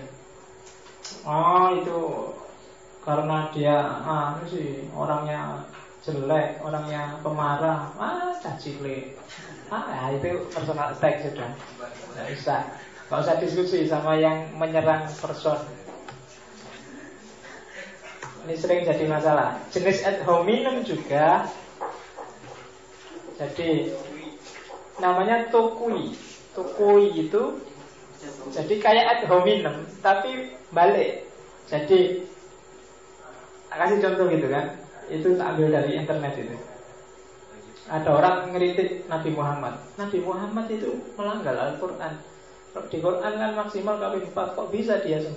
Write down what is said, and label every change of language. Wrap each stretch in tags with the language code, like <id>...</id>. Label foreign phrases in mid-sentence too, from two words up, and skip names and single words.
<id>Itu karena dia sih orangnya jelek, orangnya pemarah, cacile. Itu</id> <en>personal attack</en> <id>sudah. Nggak usah diskusi sama yang menyerang person. Ini sering jadi masalah. Jenis</id> <la>ad hominem</la> <id>juga. Jadi namanya tokui. Tokui itu jadi kayak</id> <la>ad hominem</la> <id>tapi balik. Jadi kasih contoh gitu kan. Itu ambil dari internet itu. Ada orang ngeritik Nabi Muhammad. Nabi Muhammad itu melanggar Al-Quran. Di Quran kan maksimal kawin 4, kok bisa dia 9?</id>